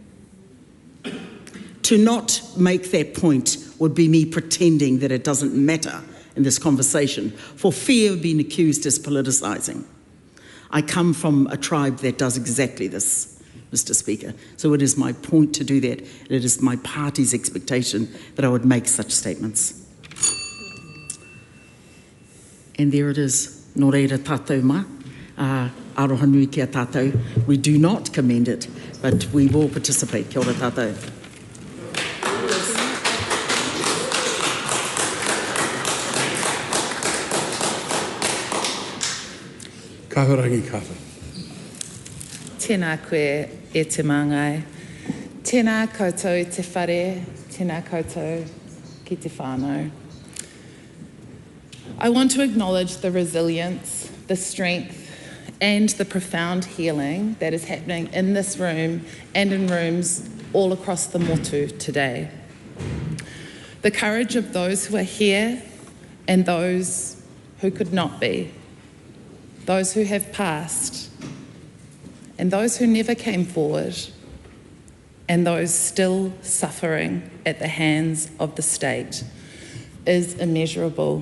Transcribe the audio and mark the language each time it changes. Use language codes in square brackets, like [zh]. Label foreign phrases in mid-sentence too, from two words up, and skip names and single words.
[en] To not make that point would be me pretending that it doesn't matter in this conversation for fear of being accused as politicising. I come from a tribe that does exactly this, Mr. Speaker. So it is my point to do that. It is my party's expectation that I would make such statements. And there it is. [mi] Nō reira tātou mā. Aroha nui kia tātou. [en] We do not commend it, but we will participate. [mi] Kia ora tātou. Kahurangi kata. Tēnā koe e te māngai. Tēnā koutou i te whare, tēnā koutou ki te whānau. [en] I want to acknowledge the resilience, the strength, and the profound healing that is happening in this room and in rooms all across the motu today. The courage of those who are here and those who could not be, those who have passed, and those who never came forward, and those still suffering at the hands of the state, is immeasurable.